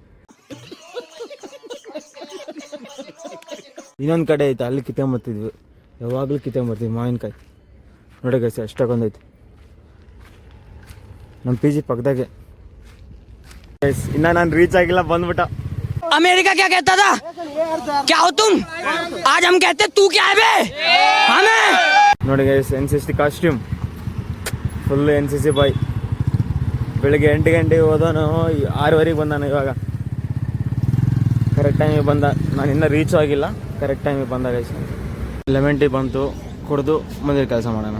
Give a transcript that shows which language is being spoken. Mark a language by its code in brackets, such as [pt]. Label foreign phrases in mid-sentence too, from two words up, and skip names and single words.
[kn] ಇನ್ನೊಂದು ಕಡೆ ಐತೆ, ಅಲ್ಲಿ ಕಿತ್ಕೊಂಬರ್ತಿದ್ವಿ, ಯಾವಾಗಲೂ ಕಿತ್ಕೊಂಬರ್ತೀವಿ ಮಾವಿನಕಾಯಿ. ನೋಡಿ ಗೈಸ್ ಎಷ್ಟೊಂದೈತೆ ನಮ್ಮ ಪಿ ಜಿ ಪಕ್ಕದಾಗೆ. ಗೈಸ್ ಇನ್ನು ನಾನು ರೀಚ್ ಆಗಿಲ್ಲ, ಬಂದ್ಬಿಟ್ಟ. [hi] अमेरिका क्या कहता था, क्या हो तुम, आज हम कहते तू क्या है बे हमें. [en] ನೋಡಿ guys NCC costume full NCC boy. [kn] ಬೆಳಗ್ಗೆ 8 ಗಂಟೆಗೆ ಹೋದವನು 6:15 ಬಂದಾನು. ಇವಾಗ [en] correct time [kn] ಬಂದ. ನಾನು ಇನ್ನೂ ರೀಚ್ ಆಗಿಲ್ಲ, [en] correct time [kn] ಬಂದ ಗೈಸ್. 11 ಟೀ ಬಂತು, ಕುಡಿದು ಮುಂದಿನ ಕೆಲಸ ಮಾಡೋಣ.